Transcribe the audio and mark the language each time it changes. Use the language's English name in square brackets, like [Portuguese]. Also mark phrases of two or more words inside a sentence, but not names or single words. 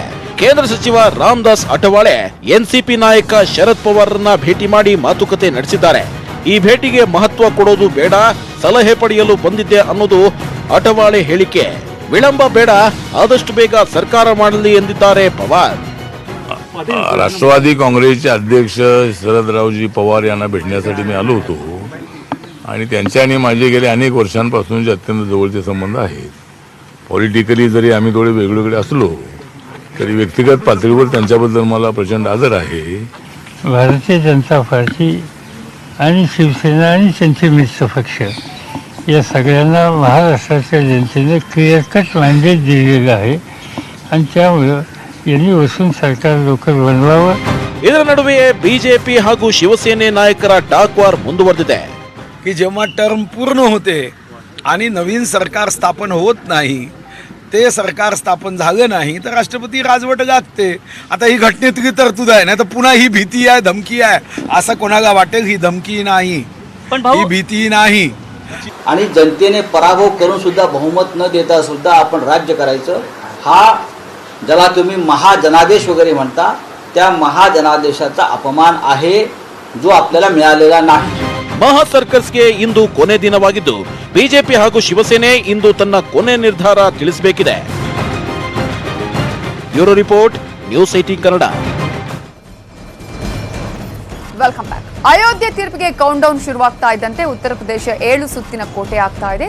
[Kannada] ಕೇಂದ್ರ ಸಚಿವ ರಾಮದಾಸ್ ಅಠವಾಳೆ ಎನ್ಸಿಪಿ ನಾಯಕ ಶರದ್ ಪವಾರ್ರನ್ನ ಭೇಟಿ ಮಾಡಿ ಮಾತುಕತೆ ನಡೆಸಿದ್ದಾರೆ. ಈ ಭೇಟಿಗೆ ಮಹತ್ವ ಕೊಡೋದು ಬೇಡ, ಸಲಹೆ ಪಡೆಯಲು ಬಂದಿದ್ದೆ ಅನ್ನೋದು ಅಠವಾಳೆ ಹೇಳಿಕೆ. ವಿಳಂಬ ಬೇಡ, ಆದಷ್ಟು ಬೇಗ ಸರ್ಕಾರ ಮಾಡಲಿ ಎಂದಿದ್ದಾರೆ ಪವಾರ್. [Marathi] राष्ट्रवादी काँग्रेसचे अध्यक्ष शरदरावजी पवार यांना भेटण्यासाठी मी आलो होतो आणि त्यांचे आणि माझे गेले अनेक वर्षांपासूनचे अत्यंत जवळचे संबंध आहेत. पॉलिटिकली जरी आम्ही थोडे वेगवेगळे असलो तरी व्यक्तिगत पातळीवर त्यांच्याबद्दल मला प्रचंड आदर आहे. भारतीय जनता पार्टी आणि शिवसेना आणि त्यांचे मित्र पक्ष या सगळ्यांना महाराष्ट्राच्या जनतेने [English] clear cut mandate [Marathi] दिलेलं आहे आणि त्यामुळे यांनी बसून सरकार लवकर बनवावं. [Kannada] ಇದರ ನಡುವೆಯೇ ಬಿಜೆಪಿ ಹಾಗೂ ಶಿವಸೇನೆ ನಾಯಕರ [English] talk war [Kannada] ಮುಂದುವರೆದಿದೆ. [Marathi] की जेव्हा टर्म पूर्ण होते आणि नवीन सरकार स्थापन होत नाही, ते सरकार स्थापन झालं नाही तर राष्ट्रपती राजवट गाजते. आता ही घटनेतली तरतूद आहे ना, तर पुन्हा ही भीती आहे, धमकी आहे असं कोणाला वाटेल. ही धमकी नाही, ही भीती नाही. आणि जनतेने पराभव करून सुद्धा बहुमत न देता सुद्धा आपण राज्य करायचं, हा ज्याला तुम्ही महाजनादेश वगैरे म्हणता त्या महाजनादेशाचा अपमान आहे जो आपल्याला मिळालेला नाही. [Kannada] ಮಹಾ ಸರ್ಕಸ್ಗೆ ಇಂದು ಕೊನೆ ದಿನವಾಗಿದ್ದು ಬಿಜೆಪಿ ಹಾಗೂ ಶಿವಸೇನೆ ಇಂದು ತನ್ನ ಕೊನೆ ನಿರ್ಧಾರ ತಿಳಿಸಬೇಕಿದೆ. [English] bureau report, [Kannada] ನ್ಯೂಸ್ 18 ಕನ್ನಡ. [English] welcome back. [Kannada] ಅಯೋಧ್ಯೆ ತೀರ್ಪಿಗೆ [English] count down [Kannada] ಶುರುವಾಗ್ತಾ ಇದ್ದಂತೆ ಉತ್ತರ ಪ್ರದೇಶ 7 ಸುತ್ತಿನ ಕೋಟೆ ಆಗ್ತಾ ಇದೆ.